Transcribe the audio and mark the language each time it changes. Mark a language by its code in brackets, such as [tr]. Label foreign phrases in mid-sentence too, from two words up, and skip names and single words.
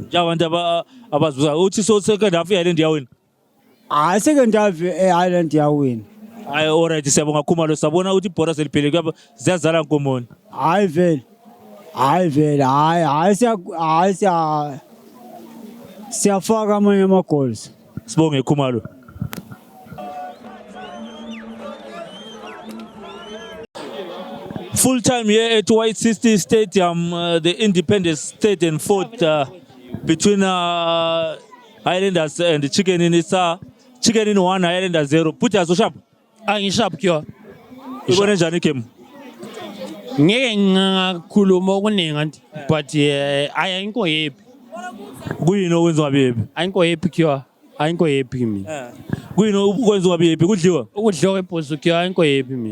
[nd] Njengabantu abazuza uthi so [en] second half [nd] iHighlanders yawina? [en] Second half [nd] iHighlanders yawina. Hayi alright siyabonga Khumalo sabona ukuthi ibhora seliphele kwaba ziyazala nkomoni. Hayi vele. Hayi siyafaka amanye ama-goals. Sibonge Khumalo. [en] Full time here at White City Stadium, the Independence stayed and fought between Highlanders and the Chicken Inn. It's Chicken Inn 1, Highlanders 0. Put us sharp. [nd] Angisharp kyo. Ibone njani game? Ngeke ngakhuluma okuningi anti but ayinko happy. Kuyini okwenza ungabi happy? Ayinko happy kyo. Ayinko happy mina. Kuyini okwenza ungabi happy? Kudliwa? Ukudliwa kwebhozo kyo ayinko happy mina.